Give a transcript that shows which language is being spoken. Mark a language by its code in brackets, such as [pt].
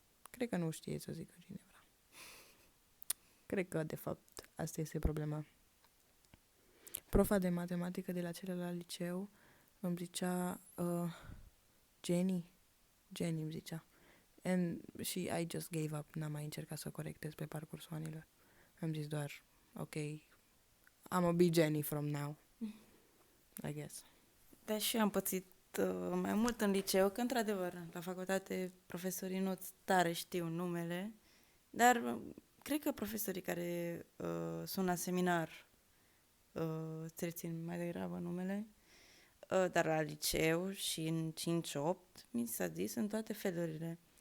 [ro] Cred că nu știe să zică Ginevra. Cred că, de fapt, asta este problema. Profa de matematică de la celălalt liceu îmi zicea Jenny îmi zicea. [en] And I just gave up. [ro] N-am mai încercat să o corectez pe parcursul anilor. Am zis doar, [en] ok, I'm a be Jenny from now. I guess. [ro] Dar și eu am pățit mai mult în liceu, că într-adevăr, la facultate profesorii nu tare știu numele, dar cred că profesorii care sunt la seminar îți rețin mai degrabă numele, dar la liceu și în 5-8 mi s-a zis în toate felurile.